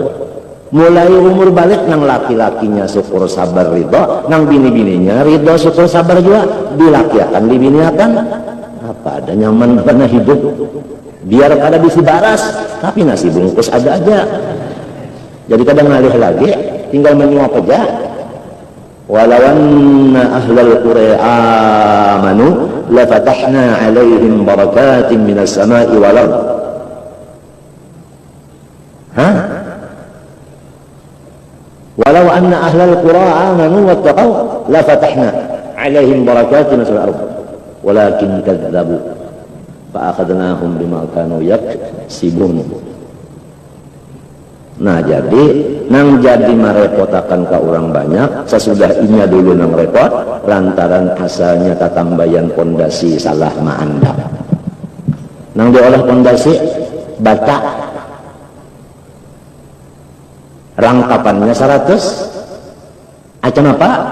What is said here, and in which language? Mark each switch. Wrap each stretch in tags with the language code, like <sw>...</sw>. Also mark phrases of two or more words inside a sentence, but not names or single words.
<bjn>Mulai umur balik nang laki-lakinya syukur sabar ridho, nang bini-bininya ridho syukur sabar juga. Dilakiakan, dibiniakan, apa ada nyaman pernah hidup. Biar kada bisi baras, tapi nasi bungkus ada aja. Jadi kadang ngalih lagi, tinggal menyuap aja.</bjn> <ar>ولو أن أهل القرى آمنوا لفتحنا عليهم بركات من السماء والأرض. Hah? ولو أن أهل القرى آمنوا واتقوا لفتحنا عليهم بركات من السماء والأرض. ولكن كذبوا فأخذناهم بما كانوا يكسبون.</ar> <bjn>Nah jadi nang jadi merepotakan ke orang banyak sesudah inya dulu nang repot lantaran asalnya tatambayan pondasi salah maandap. Nang diolah pondasi baca rangkapannya 100 acan apa?</bjn>